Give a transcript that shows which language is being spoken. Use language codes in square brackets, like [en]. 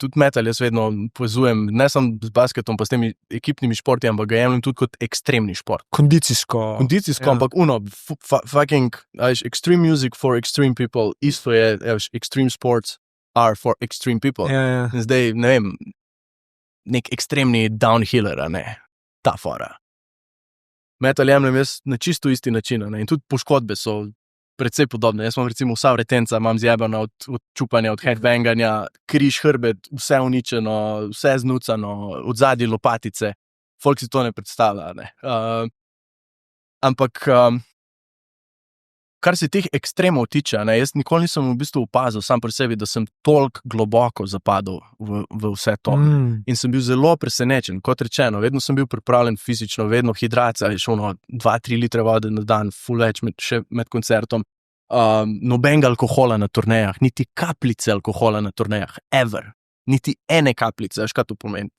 [sl] Tudi metal jaz vedno povezujem, ne samo z basketom, pa s temi ekipnimi športi, ampak ga jemljem tudi kot ekstremni šport. Kondicijsko, ampak [en] fucking extreme music for extreme people, [sl] isto je, [en] extreme sports are for extreme people. [sl] Ja. Zdaj, ne vem, nek ekstremni downhiller, ne, ta fora. Metal jemljem jaz na čisto isti način, ne, in tudi poškodbe so predvsej podobne. Jaz imam recimo vsa vretenca, imam zjebano od čupanja, od headbanganja, križ, hrbet, vse uničeno, vse znucano, od zadnji lopatice. Folk si to ne predstavlja, ne. Ampak, kar se teh ekstremov tiče, ne, jaz nikoli nisem v bistvu opazil sam pri sebi, da sem toliko globoko zapadel v vse to. In sem bil zelo presenečen, kot rečeno, vedno sem bil pripravljen fizično, vedno hidracija, 2-3 litre vode na dan, ful več še med koncertom, nobenega alkohola na turnejah, niti kapljice alkohola na turnejah, [en] ever. [sl] Niti ene kapljice, veš kaj to pomeni?